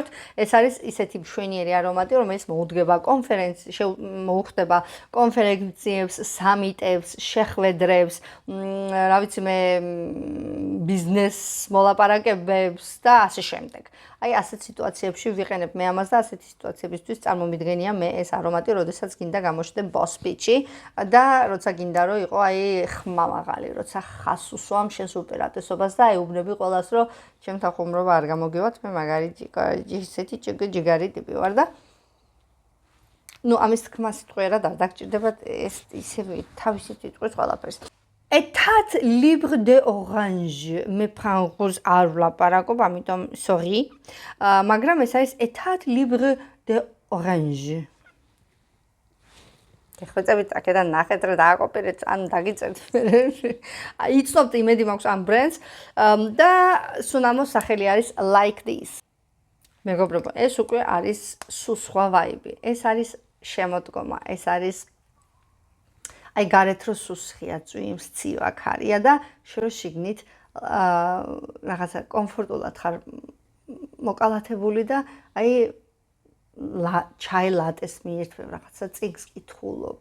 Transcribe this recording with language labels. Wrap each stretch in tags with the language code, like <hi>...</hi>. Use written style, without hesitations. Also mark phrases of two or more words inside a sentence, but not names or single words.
<ka>ეს არის ისეთი მშვენიერი არომატი, რომელიც მოუხდება კონფერენციებს, სამიტებს, შეხვედრებს, რა ვიცი მე, ბიზნეს მოლაპარაკებებს და ასე შემდეგ. აი ასეთ სიტუაციებში ვიყენებ მე ამას და ასეთი სიტუაციებისთვის წარმომიდგენია მე ეს არომატი, როდესაც გინდა გამოჩნდე</ka> <en>boss bitch-</en> <ka>ი და როცა გინდა რომ იყო აი ხმამაღალი, როცა ხას უსვამ შენს უპირატესობას და აი უბნები ყველას რომ ჩემთან ხუმრობა არ გამოგივათ, მე მაგარი ისეთი ჯიგარი ტიპი ვარ და ну ამის თქმა სიტყვიერად არ დაგჭირდებათ ეს ისევ თავისი სიტყვის ყველაფერს. État libre d'orange,</ka> <fr>me prend rose</fr> <ka>არ ვლაპარაკობ, ამიტომ sorry. მაგრამ ეს არის état libre d'orange. ეხლა აქედან ნახეთ რა დააკოპირეთ, ან დაგიწერთ. იცნობთ იმედი მაქვს ამ ბრენდს და სუნამოს სახელი არის</ka> <en>like this.</en> <ka>მეგობრებო, ეს უკვე არის სულ სხვა ვაიბი. ეს არის შემოდგომა, ეს არის აი გარეთ რო სუსხია, წვიმს, ცივა, ქარია და შენ რო შიგნით რაღაცა კომფორტულად ხარ მოკალათებული და აი ჩაი ლატეს მიირთმევ, რაღაცა წიგნს კითხულობ.</ka>